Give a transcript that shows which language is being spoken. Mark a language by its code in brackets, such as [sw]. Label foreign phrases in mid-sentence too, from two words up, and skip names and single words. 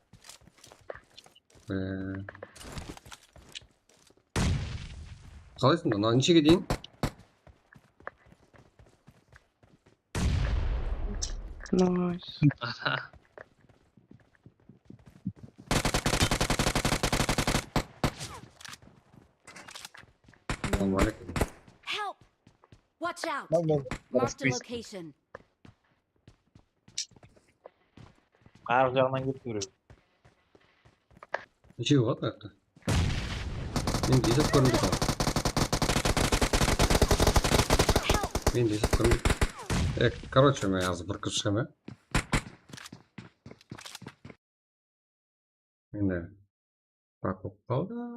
[kk] Қалайсың да? Нешеге дейін? Найс. Ассалаумағалейкум. [en] Help! Watch out! Marked Marked a location. [kk] Арғы жағынан кетті біреу. Нешеге болады аяқта? Мен де есеп көрінді қалай. Мен де есеп көрінді. Короче, мен азы бір кіріп шығам, Енді бак болып қалды.